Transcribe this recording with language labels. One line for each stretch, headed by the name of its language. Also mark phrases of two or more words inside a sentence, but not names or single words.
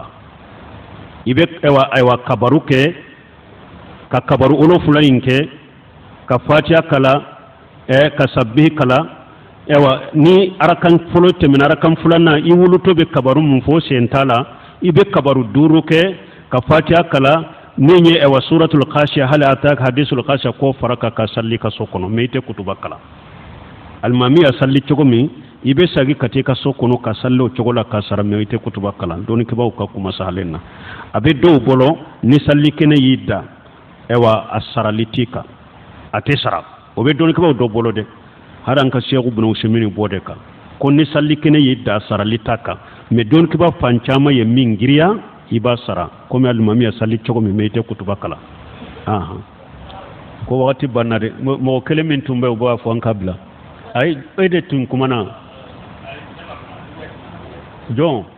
Bambara: i bɛ ayiwa kabaru kɛ ka kabaru 7 in kɛ ka fatiha kala ka sabihi kala ni arakan fɔlɔ tɛmɛna arakan filanan i wulutɔ bɛ kabaru mun fɔ sen t'a la i bɛ kabaru 5 kɛ ka fatiha kala min ye suratul khashiya hali ataka hadisul khashiya ko fara ka salli ka so kɔnɔ mais i tɛ kutuba kala alimami ya salli cogo min i bɛ sagi ka taa i ka so kɔnɔ ka salli o cogo la ka sara mais i tɛ kutuba kala dɔnnikibaw ka kuma sahalen na a bɛ dɔw bolo ni salli kɛnɛ y'i da a sarali t'i kan a tɛ sara o bɛ dɔnnikibaw dɔ bolo dɛ hali an ka seku buna usemini bɔ de kan ko ni salli kɛnɛ y'i da sarali t'a kan mais dɔnnikiba fan caman ye min giriya i b'a sara komi alimami ya salli cogo min mais i tɛ kutuba kala ko wagati banna dɛ mɔgɔ kelen min tun bɛ u b'a fɔ an ka bila ayi e de tun kumana jɔn